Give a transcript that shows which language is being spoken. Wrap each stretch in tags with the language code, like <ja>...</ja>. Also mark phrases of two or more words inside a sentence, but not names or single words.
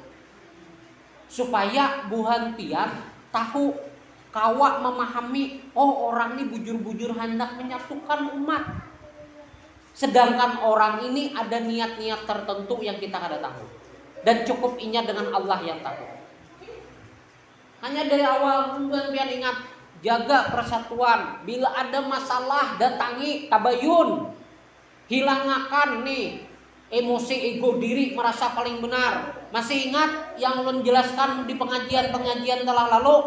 <bjn>Supaya buhan pian tahu kawa memahami, oh orang ini bujur-bujur hendak menyatukan umat. Sedangkan orang ini ada niat-niat tertentu yang kita kada tahu. Dan cukup inya dengan Allah yang tahu.</bjn> <id>Hanya dari awal kalian ingat, jaga persatuan. Bila ada masalah datangi tabayun. Hilangakan nih emosi ego diri merasa paling benar. Masih ingat yang menjelaskan di pengajian-pengajian telah lalu?</id>